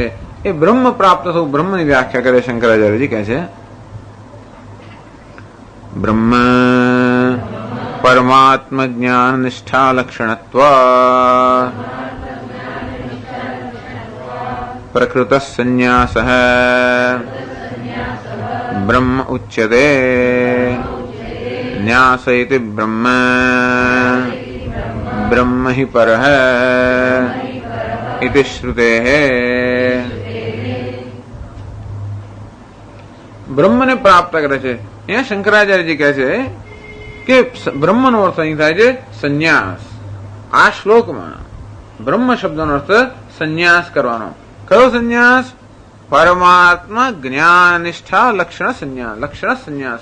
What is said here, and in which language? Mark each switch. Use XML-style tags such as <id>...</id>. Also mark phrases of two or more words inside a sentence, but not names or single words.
<gu>એ બ્રહ્મ પ્રાપ્ત થવું, બ્રહ્મની વ્યાખ્યા કરે શંકરાચાર્યજી કહે છે</gu> <sa>બ્રહ્મ પરમાત્મ જ્ઞાન નિષ્ઠા લક્ષણત્વ પ્રકૃત સંન્યાસ ब्रह्म उच्यते न्यास इति ब्रह्म ब्रह्म ही परः इति श्रुतेः।</sa> <gu>બ્રહ્મ ને પ્રાપ્ત કરે છે। અહીંયા શંકરાચાર્યજી કહે છે કે બ્રહ્મનો અર્થ અહીં થાય છે સંન્યાસ। આ શ્લોકમાં બ્રહ્મ શબ્દનો અર્થ સંન્યાસ કરવાનો। કયો સંન્યાસ? પરમાત્મા જ્ઞાન નિષ્ઠા લક્ષણ સંન્યાસ।</gu>